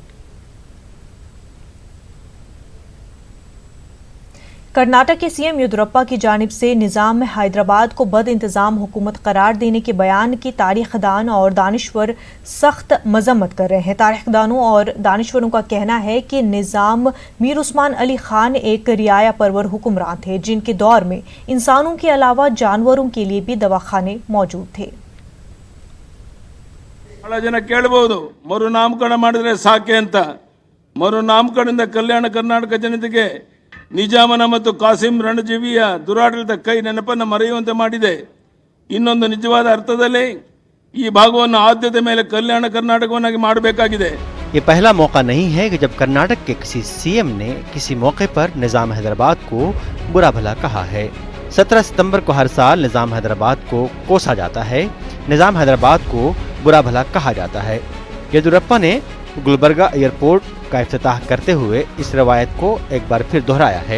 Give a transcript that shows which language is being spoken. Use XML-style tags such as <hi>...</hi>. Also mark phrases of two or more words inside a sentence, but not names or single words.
<ur>کرناٹک کے سی ایم یدیورپا کی جانب سے نظام میں حیدرآباد کو بد انتظام حکومت قرار دینے کے بیان کی تاریخ داں اور دانشور سخت مذمت کر رہے ہیں. تاریخ دانوں اور دانشوروں کا کہنا ہے کہ نظام میر عثمان علی خان ایک رعایا پرور حکمران تھے، جن کے دور میں انسانوں کے علاوہ جانوروں کے لیے بھی دواخانے موجود تھے.</ur> <kn>ಬಹಳ ಜನ ಕೇಳಬಹುದು ಮರು ನಾಮಕರಣ ಮಾಡಿದ್ರೆ ಸಾಕೆ ಅಂತ। ಮರು ನಾಮಕರಣದಿಂದ ಕಲ್ಯಾಣ ಕರ್ನಾಟಕ ಜನತೆಗೆ ನಿಜಾಮನ ಮತ್ತು ಕಾಸಿಂ ರಣಜೀವಿಯ ದುರಾಡಳಿತ ಕೈ ನೆನಪನ್ನು ಮರೆಯುವಂತೆ ಮಾಡಿದೆ। ಇನ್ನೊಂದು ನಿಜವಾದ ಅರ್ಥದಲ್ಲಿ ಈ ಭಾಗವನ್ನು ಆದ್ಯತೆ ಮೇಲೆ ಕಲ್ಯಾಣ ಕರ್ನಾಟಕವನ್ನಾಗಿ ಮಾಡಬೇಕಾಗಿದೆ।</kn> <ur>یہ پہلا موقع نہیں ہے کہ جب کرناٹک کے کسی سی ایم نے کسی موقع پر نظام حیدرآباد کو برا بھلا کہا ہے. 17 ستمبر کو ہر سال نظام حیدرآباد کو کوسا جاتا ہے، نظام حیدرآباد کو برا بھلا کہا جاتا ہے. یدیورپا نے گلبرگہ ایئرپورٹ کا افتتاح کرتے ہوئے اس روایت کو ایک بار پھر دہرایا ہے.</ur>